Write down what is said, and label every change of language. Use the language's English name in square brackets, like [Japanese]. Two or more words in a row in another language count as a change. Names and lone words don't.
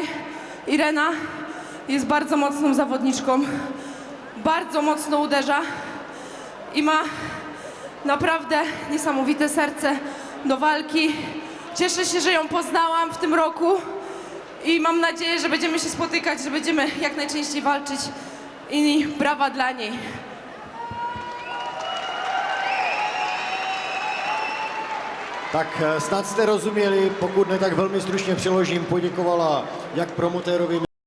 [Polish] Irena jest bardzo mocną zawodniczką, bardzo mocno uderza i ma naprawdę niesamowite serce do walki. Cieszę się, że ją poznałam w tym roku. I mam nadzieję, że będziemy się spotykać, że będziemy jak najczęściej walczyć i brawa dla niej. [Czech] Tak snad jste rozuměli, pokud ne, tak velmi stručně přeložím, poděkovala jak promotérovi